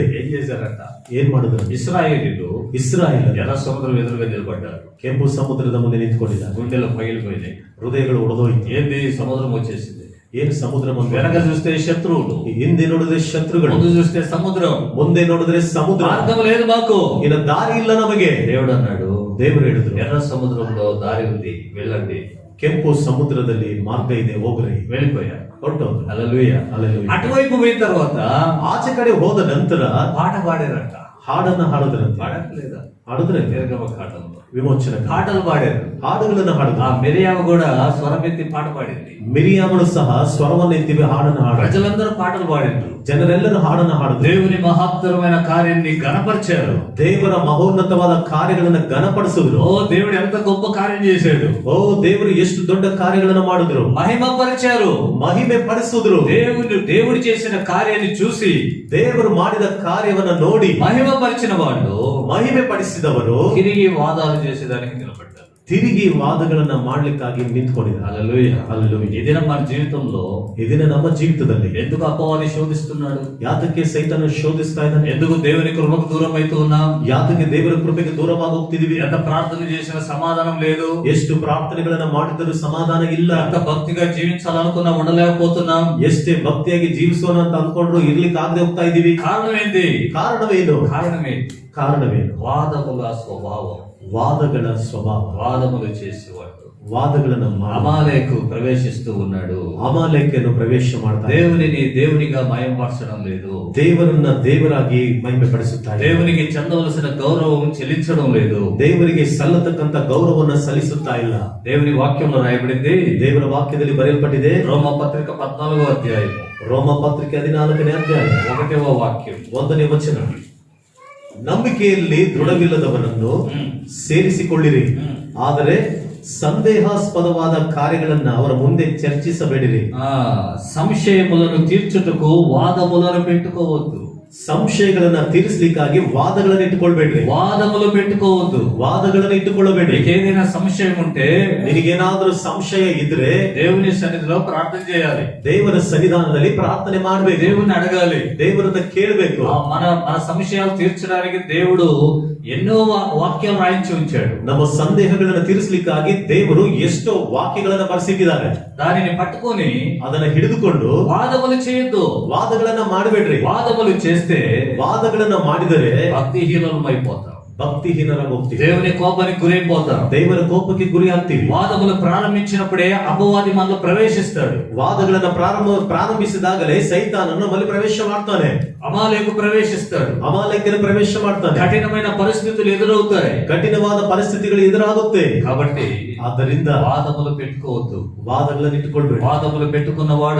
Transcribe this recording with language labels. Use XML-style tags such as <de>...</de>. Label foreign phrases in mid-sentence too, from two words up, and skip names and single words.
<te>ఏం చేశారంట?</te> <kn>ಏನ್ ಮಾಡಿದ್ರು?</kn> <te>ఇశ్రాయేలీయులు</te> <kn>ಇಸ್ರಾಯೇಲ್</kn> <te>ఎర్ర సముద్రం ఎదురుగా నిలబడ్డారు.</te> <kn>ಕೆಂಪು ಸಮುದ್ರದ ಮುಂದೆ ನಿಂತ್ಕೊಂಡಿದ್ದಾರೆ.</kn> <te>గుండెలు పగిలిపోయినాయి.</te> <kn>ಹೃದಯಗಳು ಒಡೆದೋಯ್ತು.</kn> <te>ఏంది? సముద్రం వచ్చేసింది.</te> <kn>ಏನು ಸಮುದ್ರ ಮುಂದೆ?</kn> <te>వెనక చూస్తే శత్రువులు,</te> <kn>ಹಿಂದೆ ನೋಡಿದ್ರೆ ಶತ್ರುಗಳು,</kn> <te>ముందు చూస్తే సముద్రం.</te> <kn>ಮುಂದೆ ನೋಡಿದ್ರೆ ಸಮುದ್ರ.</kn> <te>మార్గం లేదు మాకు.</te> <kn>ಇನ್ನು ದಾರಿ ಇಲ್ಲ ನಮಗೆ.</kn> <te>దేవుడు అన్నాడు,</te> <kn>ದೇವರು ಹೇಳಿದ್ರು,</kn> <te>ఎర్ర సముద్రంలో దారి ఉంది, వెళ్ళండి.</te> <kn>ಕೆಂಪು ಸಮುದ್ರದಲ್ಲಿ ಮಾರ್ಗ ಇದೆ, ಹೋಗ್ರಿ.</kn> <te>వెళ్ళిపోయారు.</te> <kn>ಹೊರಟೋದ್ರು.</kn> <te>హల్లెలూయా.</te> <kn>ಹಲ್ಲೆಲೂಯಾ.</kn> <te>అటువైపు పోయిన తర్వాత</te> <kn>ಆಚೆ ಕಡೆ ಹೋದ ನಂತರ</kn> <te>పాట పాడారంట.</te> <kn>ಹಾಡನ್ನ ಹಾಡೋದ್ರಂತೆ.</kn> <te>పాడట్లేదా?</te> <kn>ಹಾಡಿದ್ರೆ</kn> <te>నిర్గమ కాండంలో</te> <kn>ವಿಮೋಚನ</kn> <te>పాటలు పాడారు.</te> <kn>ಹಾಡುಗಳನ್ನ ಹಾಡಿದ್ರು.</kn> <te>ఆ మిరియాము కూడా స్వరమెత్తి పాట పాడింది.</te> <kn>ಮಿರಿಯಾಮಳು ಸಹ ಸ್ವರವನ್ನ ಎತ್ತಿವೆ, ಹಾಡನ್ನ ಹಾಡ.</kn> <te>ప్రజలందరూ పాటలు పాడిండ్రు.</te> <kn>ಜನರೆಲ್ಲರೂ ಹಾಡನ್ನ ಹಾಡಿದ್ರು.</kn> <te>దేవుని మహత్తరమైన కార్యాన్ని గణపరిచారు.</te> <kn>ದೇವರ ಮಹೋನ್ನತವಾದ ಕಾರ್ಯಗಳನ್ನ ಘನಪಡಿಸಿದ್ರು.</kn> <te>ఓ దేవుడు ఎంత గొప్ప కార్యం చేశాడు,</te> <kn>ಓ ದೇವರು ಎಷ್ಟು ದೊಡ್ಡ ಕಾರ್ಯಗಳನ್ನ ಮಾಡಿದ್ರು,</kn> <te>మహిమపరిచారు.</te> <kn>ಮಹಿಮೆ ಪಡಿಸಿದ್ರು.</kn> <te>దేవుడు చేసిన కార్యాన్ని చూసి</te> <kn>ದೇವರು ಮಾಡಿದ ಕಾರ್ಯವನ್ನ ನೋಡಿ</kn> <te>మహిమపరిచిన వాళ్ళు</te> <kn>ಮಹಿಮೆ ಪಡಿಸಿದವರು</kn> <te>తిరిగి వాదాలు చేసేదానికి నిలబడ్డారు.</te> <kn>ತಿರುಗಿ ವಾದಗಳನ್ನ ಮಾಡ್ಲಿಕ್ಕಾಗಿ ನಿಂತ್ಕೊಂಡಿದ್ದಾರೆ.</kn> <te>హల్లెలూయా.</te> <kn>ಹಲ್ಲೆಲೂಯಾ.</kn> <te>ఈ దినం మన జీవితంలో</te> <kn>ಇದನ್ನ ನಮ್ಮ ಜೀವಿತದಲ್ಲಿ</kn> <te>ఎందుకు అపవాది శోధిస్తున్నాడు?</te> <kn>ಯಾತಕ್ಕೆ ಸೈತಾನ ಶೋಧಿಸ್ತಾ ಇದ್ದಾನೆ?</kn> <te>ఎందుకు దేవుని కృపకు దూరం అవుతూ ఉన్నాం?</te> <kn>ಯಾತಕ್ಕೆ ದೇವರ ಕೃಪೆಗೆ ದೂರವಾಗಿ ಹೋಗ್ತಿದೀವಿ?</kn> <te>ఎంత ప్రార్థన చేసిన సమాధానం లేదు,</te> <kn>ಎಷ್ಟು ಪ್ರಾರ್ಥನೆಗಳನ್ನ ಮಾಡಿದರೂ ಸಮಾಧಾನ ಇಲ್ಲ,</kn> <te>ఎంత భక్తిగా జీవించాలనుకున్నా ఉండలేకపోతున్నాం.</te> <kn>ಎಷ್ಟೇ ಭಕ್ತಿಯಾಗಿ ಜೀವಿಸೋಣ ಅಂತ ಅನ್ಕೊಂಡ್ರು ಇರ್ಲಿಕ್ಕೆ ಆಗದೆ ಹೋಗ್ತಾ ಇದೀವಿ.</kn> <te>కారణం ఏంటి?</te> <kn>ಕಾರಣವೇನು?</kn> <te>కారణమేంటి? వాదముల స్వభావం,</te> <kn>ವಾದಗಳ ಸ್ವಭಾವ.</kn> <te>వాదములు చేసేవాడు.</te> <kn>ವಾದಗಳನ್ನ</kn> <te>అమాలేకు ప్రవేశిస్తూ ఉన్నాడు.</te> <kn>ಅಮಾಲೇಕನು ಪ್ರವೇಶ ಮಾಡ್ತಾರೆ.</kn> <te>దేవునిని దేవునిగా మహిమపరచడం లేదు,</te> <kn>ದೇವರನ್ನ ದೇವರಾಗಿ ಮಹಿಮೆ ಪಡಿಸುತ್ತಾರೆ.</kn> <te>దేవునికి చెందవలసిన గౌరవం చెల్లించడం లేదు,</te> <kn>ದೇವರಿಗೆ ಸಲ್ಲತಕ್ಕಂತ ಗೌರವವನ್ನ ಸಲ್ಲಿಸುತ್ತಾ ಇಲ್ಲ.</kn> <te>దేవుని వాక్యంలో రాయబడింది.</te> <kn>ದೇವರ ವಾಕ್ಯದಲ್ಲಿ ಬರೆಯಲ್ಪಟ್ಟಿದೆ.</kn> <te>రోమపత్రిక 14వ అధ్యాయం</te> <kn>ರೋಮ ಪತ್ರಿಕೆ 14ನೇ ಅಧ್ಯಾಯ</kn> <te>1వ ವಾಕ್యం</te> <kn>1ನೇ ವಚನ. ನಂಬಿಕೆಯಲ್ಲಿ ದೃಢವಿಲ್ಲದವರನ್ನು ಸೇರಿಸಿಕೊಳ್ಳಿರಿ, ಆದರೆ ಸಂದೇಹಾಸ್ಪದವಾದ ಕಾರ್ಯಗಳನ್ನ ಅವರ ಮುಂದೆ ಚರ್ಚಿಸಬೇಡಿರಿ.</kn> <te>సంశయములను తీర్చుటకు వాదములను పెట్టుకోవద్దు.</te> <kn>ಸಂಶಯಗಳನ್ನ ತೀರಿಸಲಿಕ್ಕಾಗಿ ವಾದಗಳನ್ನ ಇಟ್ಟುಕೊಳ್ಬೇಡ್ರಿ.</kn> <te>వాదములు పెట్టుకోవద్దు.</te> <kn>ವಾದಗಳನ್ನ ಇಟ್ಟುಕೊಳ್ಳಬೇಡ್ರಿ.</kn> <te>ఏదైనా సంశయం ఉంటే</te> <kn>ನಿನಗೇನಾದ್ರೂ ಸಂಶಯ ಇದ್ರೆ</kn> <te>దేవుని సన్నిధిలో ప్రార్థన చేయాలి.</te> <kn>ದೇವರ ಸನ್ನಿಧಾನದಲ್ಲಿ ಪ್ರಾರ್ಥನೆ ಮಾಡ್ಬೇಕು.</kn> <te>దేవుని అడగాలి.</te> <kn>ದೇವರನ್ನ ಕೇಳಬೇಕು.</kn> <te>మన మన సంశయాలు తీర్చడానికి దేవుడు ఎన్నో వాక్యాలు రాయించి ఉంచాడు.</te> <kn>ನಮ್ಮ ಸಂದೇಹಗಳನ್ನ ತೀರಿಸಲಿಕ್ಕಾಗಿ ದೇವರು ಎಷ್ಟೋ ವಾಕ್ಯಗಳನ್ನ ಬರೆಸಿಟ್ಟಿದ್ದಾರೆ.</kn> <te>దానిని పట్టుకొని</te> <kn>ಅದನ್ನ ಹಿಡಿದುಕೊಂಡು</kn> <te>వాదములు చేయొద్దు.</te> <kn>ವಾದಗಳನ್ನ ಮಾಡಬೇಡ್ರಿ.</kn> <te>వాదములు చేస్తే</te> <kn>ವಾದಗಳನ್ನ ಮಾಡಿದರೆ</kn> <te>భక్తిహీనులమైపోతాం.</te> <kn>ಭಕ್ತಿಹೀನರಾಗಿ ಹೋಗ್ತೀವಿ.</kn> <te>దేవుని కోపానికి గురైపోతాం.</te> <kn>ದೇವರ ಕೋಪಕ್ಕೆ ಗುರಿ ಆಗ್ತೀವಿ.</kn> <te>వాదములు ప్రారంభించినప్పుడే అపవాది మనలో ప్రవేశిస్తాడు.</te> <kn>ವಾದಗಳನ್ನ ಪ್ರಾರಂಭಿಸಿದಾಗಲೇ ಸೈತಾನನು ನಮ್ಮಲ್ಲಿ ಪ್ರವೇಶ ಮಾಡ್ತಾನೆ.</kn> <te>అమాలేకు ప్రవేశిస్తాడు.</te> <kn>ಅಮಾಲೇಕನ ಪ್ರವೇಶ ಮಾಡ್ತಾನೆ.</kn> <te>కఠినమైన పరిస్థితులు ఎదురవుతాయి.</te> <kn>ಕಠಿಣವಾದ ಪರಿಸ್ಥಿತಿಗಳು ಎದುರಾಗುತ್ತೆ.</kn> <te>కాబట్టి</te> <kn>ಆದ್ದರಿಂದ</kn> <te>వాదములు పెట్టుకోవద్దు.</te> <kn>ವಾದಗಳನ್ನ ಇಟ್ಟುಕೊಳ್ಬೇಡಿ.</kn> <te>వాదములు పెట్టుకున్నవాడు</te>